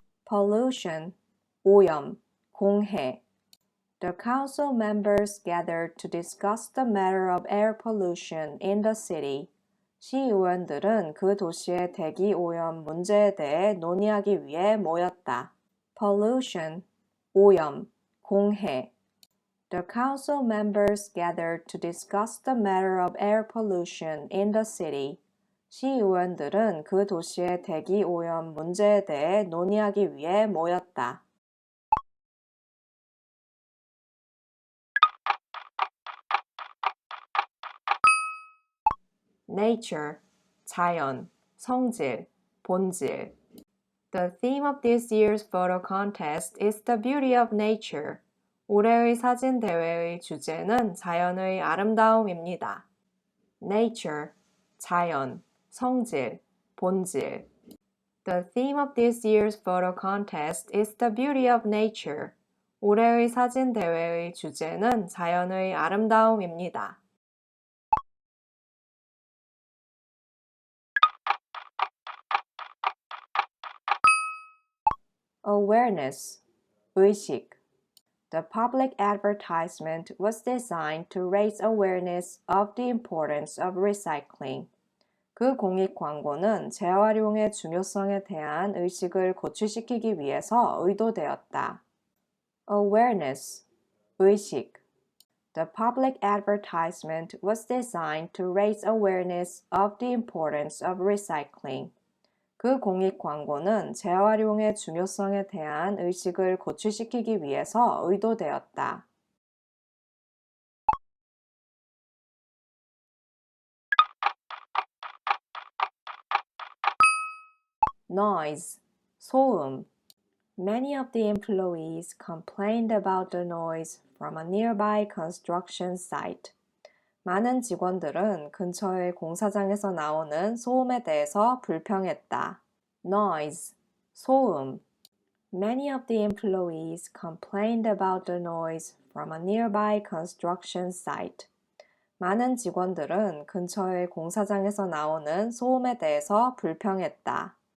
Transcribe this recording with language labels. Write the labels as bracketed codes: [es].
[ko] pollution, 오염, 공해. [en] The council members gathered to discuss the matter of air pollution in the city. [ko] 시의원들은 그 도시의 대기 오염 문제에 대해 논의하기 위해 모였다. pollution, 오염, 공해. [en] The council members gathered to discuss the matter of air pollution in the city. [ko] 시의원들은 그 도시의 대기 오염 문제에 대해 논의하기 위해 모였다. nature, 자연, 성질, 본질. [en] The theme of this year's photo contest is the beauty of nature. [ko] 올해의 사진 대회의 주제는 자연의 아름다움입니다. nature, 자연, 성질, 본질. [en] The theme of this year's photo contest is the beauty of nature. [ko] 올해의 사진 대회의 주제는 자연의 아름다움입니다. [en] awareness, 의식. The public advertisement was designed to raise awareness of the importance of recycling. [ko] 그 공익 광고는 재활용의 중요성에 대한 의식을 고취시키기 위해서 의도되었다. [en] awareness, 의식. The public advertisement was designed to raise awareness of the importance of recycling. [ko] 그 공익 광고는 재활용의 중요성에 대한 의식을 고취시키기 위해서 의도되었다. noise, 소음. [en] Many of the employees complained about the noise from a nearby construction site. [ko] 많은 직원들은 근처의 공사장에서 나오는 소음에 대해서 불평했다. noise, 소음. [en] Many of the employees complained about the noise from a nearby construction site. [ko] 많은 직원들은 근처의 공사장에서 나오는 소음에 대해서 불평했다.